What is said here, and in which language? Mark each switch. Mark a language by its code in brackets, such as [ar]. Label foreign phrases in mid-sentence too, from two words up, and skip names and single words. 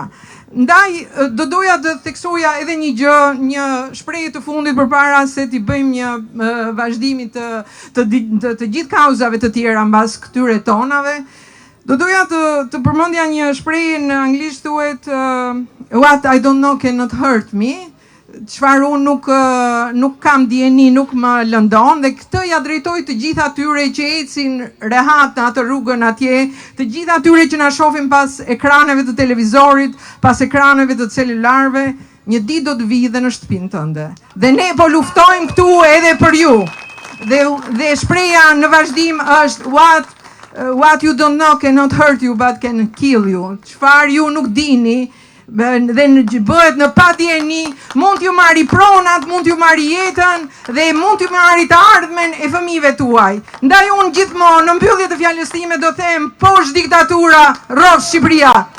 [sq] Ndaj, do doja të theksoja edhe një gjë, një shprehje të fundit përpara se t'i bëjmë një vazhdimi të gjithë kauzave të tjera mbas këtyre tonave. Do doja të përmendja një shprehje në anglisht thuhet [en] what I don't know cannot hurt me. [sq] Çfarë unë nuk kam dieni, nuk më lëndon, dhe këtë ja drejtoj të gjitha atyre që ecin rehat në atë rrugën atje, të gjitha atyre që na shohin pas ekraneve të televizorit, pas ekraneve të celularëve, një ditë do të vijë dhe në shtëpinë tënde. Dhe ne po luftojmë këtu edhe për ju. Dhe shpreha në vazhdim është [en] what you don't know cannot hurt you but can kill you. [sq] Çfarë ju nuk dini dhe bëhet në padjeni, mund t'ju marri pronat, mund t'ju marri jetën dhe mund t'ju marri të ardhmen e fëmijëve tuaj. Ndaj unë gjithmonë në mbyllje të fjalës time do them poshtë diktatura, rrot Shqipëria.